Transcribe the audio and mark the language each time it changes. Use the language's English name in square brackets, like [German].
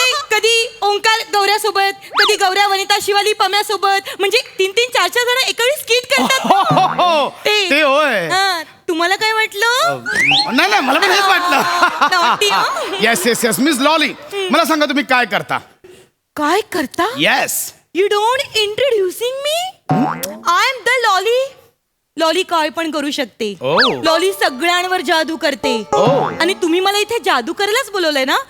[Marathi] कधी ओंकार गौऱ्यासोबत, कधी गौऱ्या वनिता शिवाली पम्यासोबत. म्हणजे 3-3, 4-4 जण एकावेळी स्किट करतात. ते होय. तुम्हाला काय वाटलं? नाही मला पण हेच वाटलं. येस मिस लॉली, मला सांगा तुम्ही काय करता? काय करता? [English] Yes. You don't introducing me. I am the Lolly. [Marathi] Lolly काय पण करू शकते. लॉली सगळ्यांवर जादू करते. आणि तुम्ही मला इथे जादू करायलाच बोलवलंय ना?